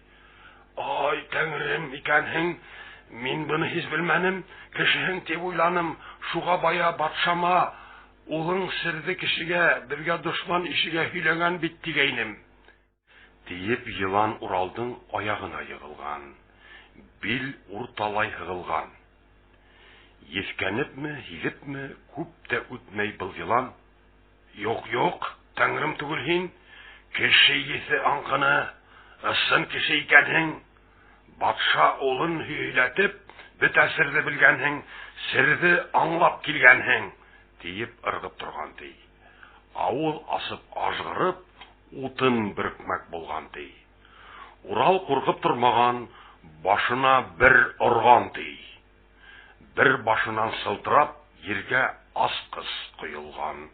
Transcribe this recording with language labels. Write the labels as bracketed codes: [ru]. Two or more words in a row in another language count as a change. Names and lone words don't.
[ba] Ай, Тәңрем икәнһең, мин буны һич белмәнем, кешеһең дип уйланым, шуга бая батшама, улың сирде кешегә, безгә дошман ишегә һөйләгән бит дигәйнем. Диеп елан Уралдың аягына егылган, бил урталай һыгылган. Ефкәнепме, һигепме, күп тә үтмәй был елан. Юк, Тәңрем түгел һин, кеше есе аңкыны, ысын кеше икәнһең, батша улын һөйләтеп, бөтә сирде белгәнһең, сирде аңлап килгәнһең, диеп ыргып торган ди. Авыл асып ажгырып, утын бөркмәк булган ди. Урал куркып тормаган, башына бер орган ди. Бер башынан сылтырап, ергә аскыз коелган.